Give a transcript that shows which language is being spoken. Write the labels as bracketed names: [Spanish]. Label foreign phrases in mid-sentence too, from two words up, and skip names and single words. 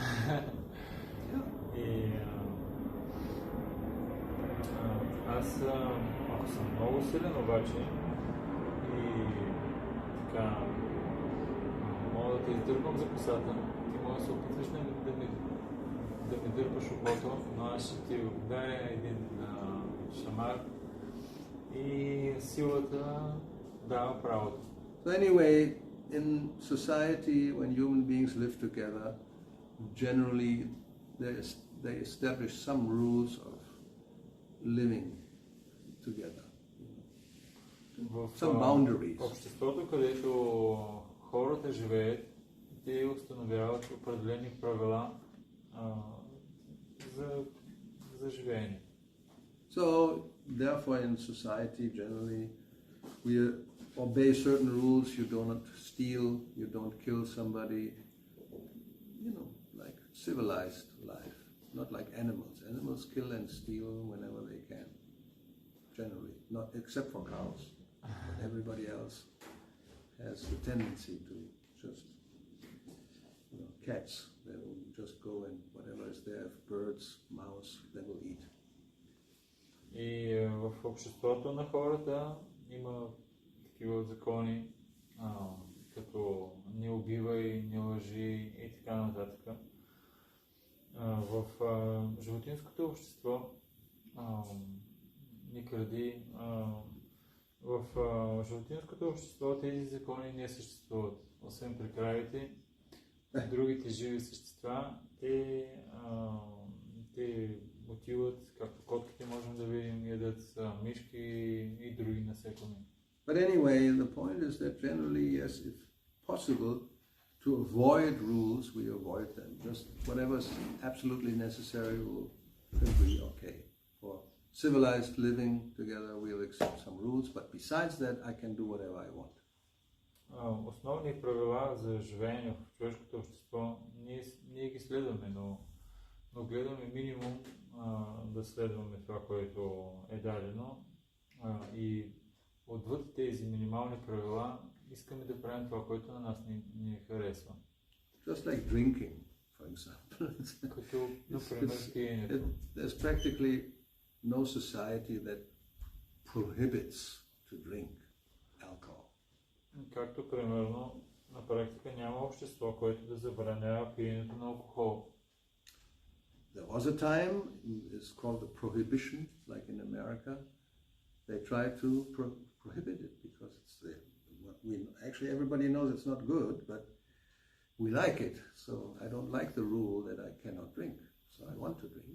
[Bulgarian] И аз, ако съм много силен обаче и така мога да те издърпам за косата, ти може да се опитваш да ми дърпаш ухото, но аз ще ти ударя един шамар и силата дава правото. [English] So anyway, in society, when human beings live together, generally they establish some rules of living together. Some boundaries. [Bulgarian] В обществото, където хората живеят, те установяват определени правила за живеене. [English] So, therefore, in society, generally, we obey certain rules. You don't steal, you don't kill somebody, like civilized life. not like animals. Animals kill and steal whenever they can, generally, not except for cows. But everybody else has the tendency to just, cats, they will just go and whatever is there, birds, mouse, they will eat. [Bulgarian] И в обществото на хората има такива закони, като не убивай, не лъжи и така нататък. В животинското общество не кради. В животинското общество тези закони не съществуват. Освен при кравите, другите живи същества, те отиват, както котките можем да видим, ядат мишки и други насекоми. [English] But anyway, the point is that generally, yes, if possible to avoid rules, we avoid them. Just whatever is absolutely necessary will be okay. For civilized living together, we'll accept some rules, but besides that, I can do whatever I want. [Bulgarian] Основни правила за живеене в човешкото общество ние ги следваме, но гледаме минимум да следваме това, което е дадено, и отвъд тези минимални правила искаме да правим това, което на нас ни харесва. [English] Just like drinking, for example. [Bulgarian] Като, например, пиенето. [English] There's practically no society that prohibits to drink alcohol. [Bulgarian] Както, примерно, на практика няма общество, което да забранява пиенето на алкохол. [English] There was a time, it's called the prohibition, like in America. They tried to prohibit it because actually everybody knows it's not good, but we like it. So I don't like the rule that I cannot drink, so I want to drink.